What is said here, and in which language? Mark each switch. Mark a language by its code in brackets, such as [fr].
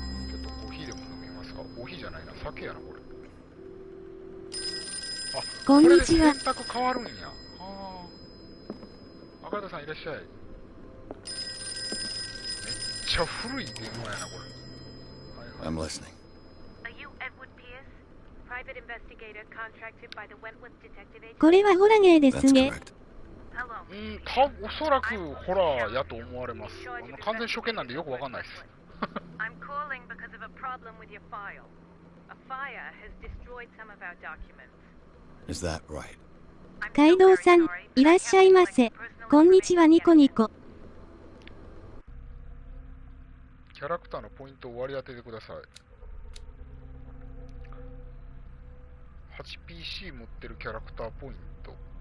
[ja] ちょっとコーヒーでも飲みますか。コーヒーじゃないな、酒やなこれ。あ、こんにちは。これで選択変わるんや。はあ。赤田さんいらっしゃい。めっちゃ古い電話やなこれ。 [en] I'm listening. Are you Edward Pierce, private investigator contracted by the Wentworth Detective Agency? [ja] これはホラゲーです [en] That's [ja] ね。 [en] correct. Hello. [ja] おそらくホラーやと思われます。完全初見なんでよくわかんないです。 [en] I'm calling because of a a problem with your file. A fire has destroyed some of our documents. Is that right? [ja] カイドウさん、いらっしゃいませ。こんにちはニコニコ。キャラクターのポイントを割り当ててください。 8PC 持ってるキャラクターポイント。